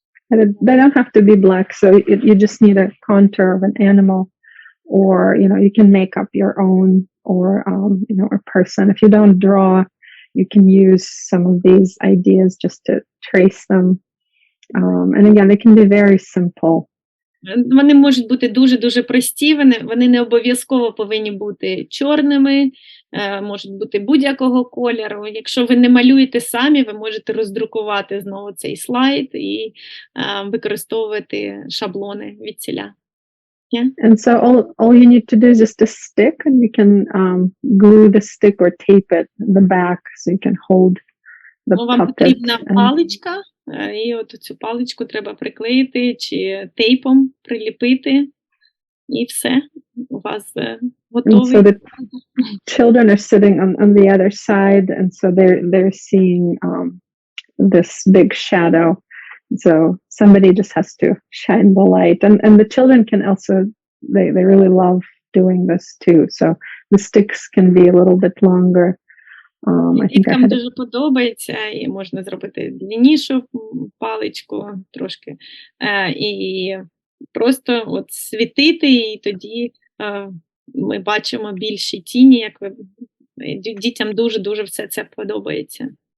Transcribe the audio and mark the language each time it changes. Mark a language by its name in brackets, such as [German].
[English] They don't have to be black, so you just need a contour of an animal, or you can make up your own, or a person. If you don't draw, you can use some of these ideas just to trace them. And again, they can be very simple. [Ukrainian] Вони можуть бути дуже-дуже прості, вони не обов'язково повинні бути чорними, можуть бути будь-якого кольору. Якщо ви не малюєте самі, ви можете роздрукувати знову цей слайд і використовувати шаблони відціля. [English] Yeah. And so all you need to do is just a stick, and you can glue the stick or tape it in the back so you can hold the puppet. [Ukrainian] Вам потрібна паличка, і от цю паличку треба приклеїти чи тейпом приліпити, і все, у вас готовий. [English] And so the children are sitting on the other side, and so they're seeing this big shadow. So somebody just has to shine the light, and the children can also, they really love doing this too. So the sticks can be a little bit longer. [Ukrainian] Діткам дуже подобається, і можна зробити длиннішу паличку трошки, і просто от світити, і тоді ми бачимо більші тіні, як дітям дуже-дуже все це подобається.